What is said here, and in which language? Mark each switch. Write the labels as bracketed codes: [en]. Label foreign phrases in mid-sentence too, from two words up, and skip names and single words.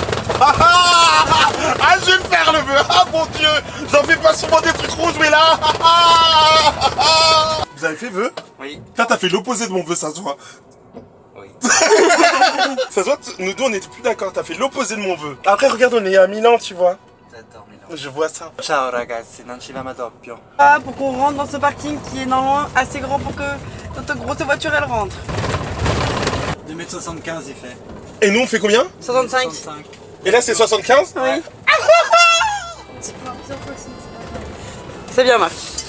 [fr] Ah, je vais le faire le vœu. Ah mon dieu, j'en fais pas souvent des trucs rouges mais là. Vous avez fait vœu? Oui. Là t'as fait l'opposé de mon vœu, ça se voit. Oui. Ça se voit, nous deux on était plus d'accord, t'as fait l'opposé de mon vœu. Après regarde, on est à Milan, tu vois. J'adore Milan. Je vois ça. [it] Ciao ragazzi, non ci vamo doppio. [fr] Ah, pour qu'on rentre dans ce parking qui est normalement assez grand pour que notre grosse voiture elle rentre. 2,75 m il fait. Et nous on fait combien? 65. Et là c'est 75? Oui. C'est bien Marc.